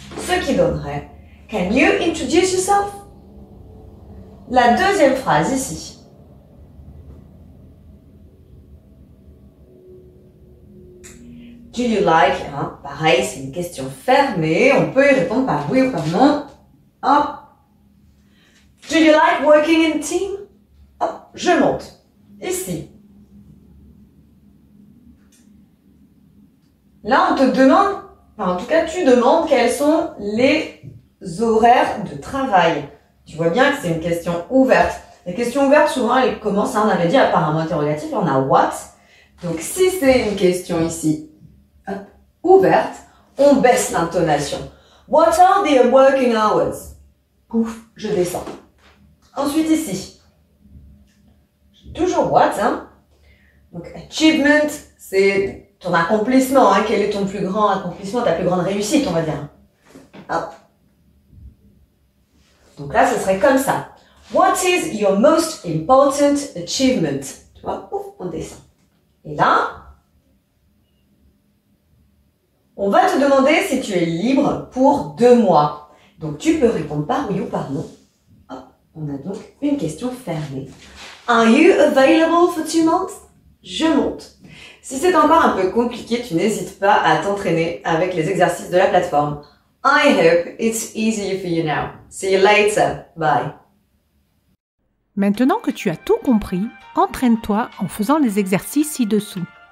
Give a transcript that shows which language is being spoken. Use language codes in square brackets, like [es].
[fr] Ce qui donnerait [en] « Can you introduce yourself ?» [fr] La deuxième phrase ici. [en] Do you like? [fr] Pareil, c'est une question fermée. On peut y répondre par oui ou par non. Hop. [en] Do you like working in team? [fr] Hop, je monte. Ici. Là, on te demande, en tout cas, tu demandes quels sont les horaires de travail. Tu vois bien que c'est une question ouverte. Les questions ouvertes, souvent, elles commencent, on avait dit, par un mot interrogatif, on a what. Donc, si c'est une question ici, ouverte, on baisse l'intonation. [en] What are the working hours? [fr] Pouf, je descends. Ensuite, ici. Toujours what, Donc, achievement, c'est ton accomplissement, Quel est ton plus grand accomplissement, ta plus grande réussite, on va dire. Hop. Donc là, ce serait comme ça. [en] What is your most important achievement? [fr] Tu vois, ouf, on descend. Et là, on va te demander si tu es libre pour 2 mois. Donc, tu peux répondre par oui ou par non. Hop, on a donc une question fermée. [en] Are you available for 2 months? [fr] Je monte. Si c'est encore un peu compliqué, tu n'hésites pas à t'entraîner avec les exercices de la plateforme. [en] I hope it's easier for you now. See you later. Bye. [fr] Maintenant que tu as tout compris, entraîne-toi en faisant les exercices ci-dessous.